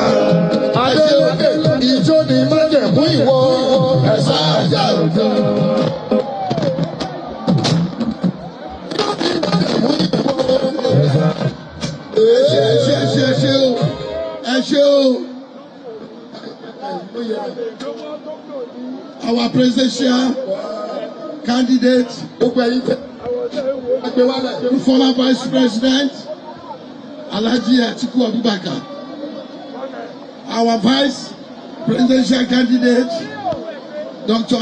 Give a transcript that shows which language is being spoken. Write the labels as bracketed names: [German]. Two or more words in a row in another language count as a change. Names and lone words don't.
[Yoruba] Àṣelókè ìjó ni májẹ̀mú ìwọ. Ẹ̀sà àjà òjò. Ẹ ṣé o. [English] Our presidential candidate, former Vice President Alhaji Atiku Abubakar. Our Vice Presidential candidate, Dr.